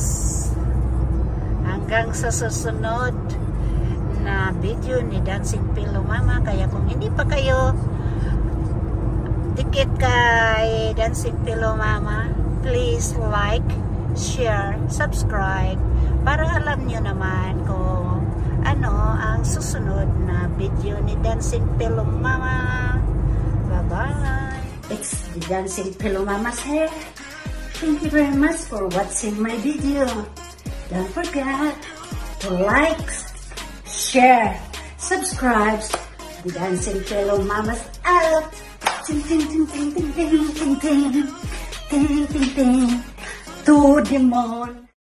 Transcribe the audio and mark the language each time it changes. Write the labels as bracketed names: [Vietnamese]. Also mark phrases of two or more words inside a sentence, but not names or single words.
[Filipino] Hanggang sa susunod na video ni Dancing Pillow Mama. Kaya kung hindi pa kayo dikit kay Dancing Pillow Mama, [English] please like, share, [Filipino] subscribe para alam nyo naman kung ano ang susunod na video ni Dancing Pillow Mama. [English] Bye-bye. It's the Dancing Pillow Mama's hair. Thank you very much for watching my video. Don't forget to like, share, subscribe to the Dancing Pillow Mama's out. Ting ting ting ting ting ting ting ting ting ting ting to the moon.